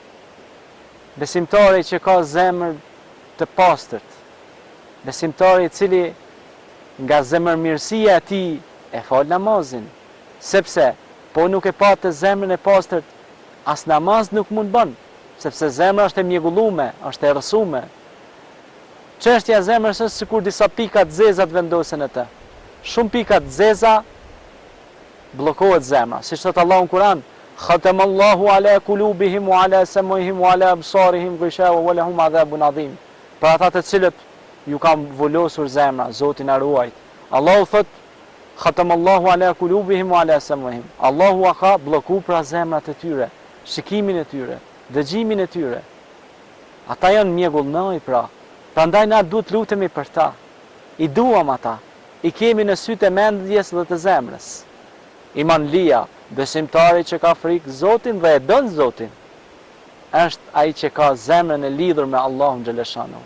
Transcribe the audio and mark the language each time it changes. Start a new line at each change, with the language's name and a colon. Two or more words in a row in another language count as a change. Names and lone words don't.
Albanian: Besimtari që ka zemër të pastërt, besimtari i cili nga zemërmirësia e tij e fal namazin, sepse po nuk e pa të zemrën e pastërt, as namaz nuk mund bën, sepse zemra është e mjegullume, është e rrësume. Çështja e zemrës është sikur disa pika të zeza të vendosen atë. Shumë pika të zeza bllokohet zemra. Siç thot Allahu në Kur'an,
Arabic: "ختم الله على قلوبهم وعلى سمعهم وعلى أبصارهم غشاوة ولهم عذاب عظيم."
Albanian: Për ata të cilët ju kam volosur zemra, Zoti na ruajt. Allahu thot,
Arabic: "ختم الله على قلوبهم وعلى سمعهم."
Albanian: Allahu ka blloku pra zemrat e tyre, shikimin e tyre, dëgjimin e tyre. Ata janë mjegullnoj pra. Prandaj na duhet lutemi për ta. I duam ata. I kemi në sytë e mendjes dhe të zemrës. Imanlia, besimtari që ka frikë Zotin dhe e don Zotin, është ai që ka zemrën e lidhur me Allahun xhaleshanuhu.